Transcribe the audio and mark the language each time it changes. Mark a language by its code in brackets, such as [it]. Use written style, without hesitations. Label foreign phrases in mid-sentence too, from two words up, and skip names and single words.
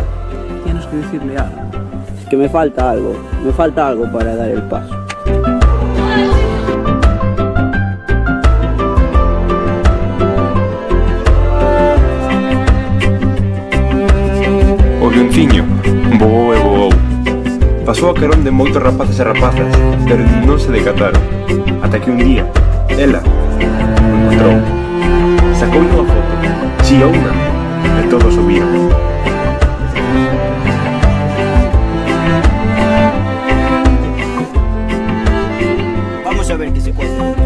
[es] Tienes que decirle algo. Es que me falta algo. Me falta algo para dar el paso. [gl] O avionciño voou e voou. Pasou a carón de moitos rapaces e rapazas, pero non se decataron. Ata que un día, ela o encontrou. Sacoulle unha foto, chiouna, e todos o viron. [es] Vamos a ver que se cuenta.